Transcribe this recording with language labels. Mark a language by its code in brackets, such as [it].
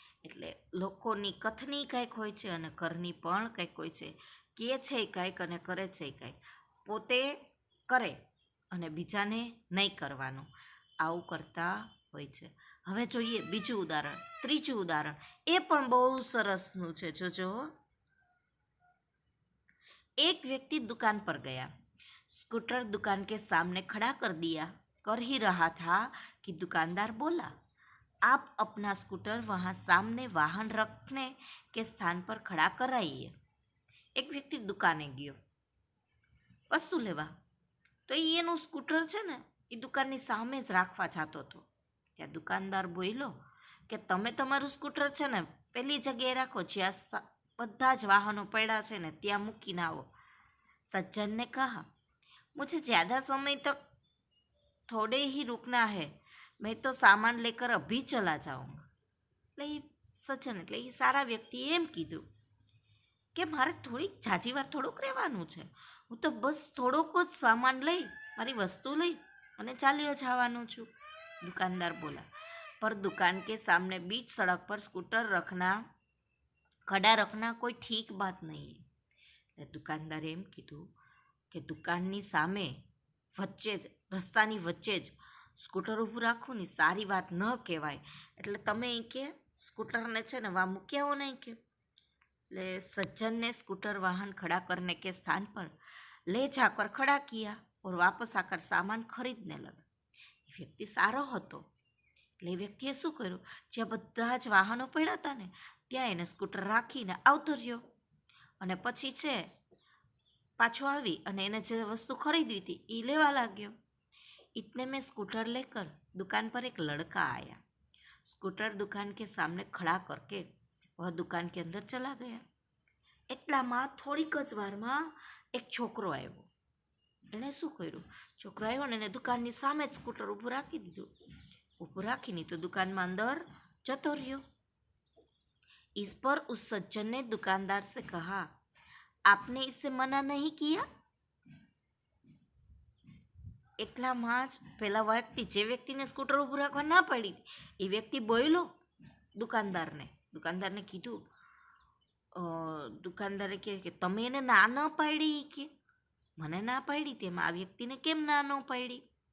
[gu] એટલે લોકોની કથની કંઈક હોય છે અને કરની પણ કંઈક હોય છે. કહે છે કંઈક અને કરે છે કંઈક. પોતે કરે અને બીજાને નહીં કરવાનું, આવું કરતા હોય છે. હવે જોઈએ બીજું ઉદાહરણ, ત્રીજું ઉદાહરણ. એ પણ બહુ સરસનું છે, જોજો. [hi] एक व्यक्ति दुकान पर गया, स्कूटर दुकान के सामने खड़ा कर ही रहा था कि दुकानदार बोला, आप अपना स्कूटर वहाँ सामने वाहन रखने के स्थान पर खड़ा कराइए. [gu] एक व्यक्તિ દુકાને ગયો વસ્તુ લેવા, તો એનું સ્કૂટર છે ને એ દુકાનની સામે જ રાખવા જતો હતો. ત્યાં દુકાનદાર બોલ્યો કે તમે તમારું સ્કૂટર છે ને પેલી જગ્યાએ રાખો જ્યાં બધા જ વાહનો પડ્યા છે ને ત્યાં મૂકીને આવો. [hi] सज्जन ने कहा, मुझे ज़्यादा समय तक थोड़े ही रुकना है, मैं तो सामान लेकर अभी चला जाऊँगा. [gu] એટલે એ સજ્જન એટલે એ સારા વ્યક્તિએ એમ કીધું કે મારે થોડીક ઝાઝી વાર થોડુંક રહેવાનું છે, હું તો બસ થોડોક જ સામાન લઈ, મારી વસ્તુ લઈ અને ચાલ્યો જવાનું છું. [hi] दुकानदार बोला, पर दुकान के सामने बीच सड़क पर स्कूटर खड़ा रखना कोई ठीक बात नहीं है. [gu] દુકાનદારે એમ કીધું કે દુકાનની સામે વચ્ચે જ, રસ્તાની વચ્ચે જ સ્કૂટર ઊભું રાખવું ને સારી વાત ન કહેવાય. એટલે તમે એ કે [hi] स्कूटर [gu] છે ને [hi] वहाँ [gu] મૂક્યા [hi] हो नहीं के ले सज्जन ने स्कूटर वाहन खड़ा करने के स्थान पर ले जाकर खड़ा किया और वापस आकर सामान खरीदने लगा। [gu] એ વ્યક્તિ સારો હતો એટલે એ વ્યક્તિએ શું કર્યું, જ્યાં બધા જ વાહનો પડ્યા હતા ને ત્યાં એને સ્કૂટર રાખીને આવતો રહ્યો અને પછી છે પાછો આવી અને એને જે વસ્તુ ખરીદવી હતી એ લેવા લાગ્યો। [hi] इतने में स्कूटर लेकर दुकान पर एक लड़का आया। स्कूटर दुकान के सामने खड़ा करके वह दुकान के अंदर चला गया। [gu] એટલામાં થોડીક જ વારમાં એક છોકરો આવ્યો। એણે શું કર્યું, છોકરો આવ્યો ને એને દુકાનની સામે જ સ્કૂટર ઊભું રાખી દીધું। ઊભું રાખીને તો દુકાનમાં અંદર જતો રહ્યો। [hi] इस पर उस सज्जन ने दुकानदार से कहा, आपने इससे मना नहीं किया? [gu] એટલામાં જ પેલા વ્યક્તિ, જે વ્યક્તિને સ્કૂટર ઊભું રાખવા ના પાડી એ વ્યક્તિ બોલ્યો દુકાનદારને કીધું, દુકાનદારે કહે કે તમે એને ના ન પાડી, કે મને ના પાડી તેમાં આ વ્યક્તિને કેમ ના ન પાડી?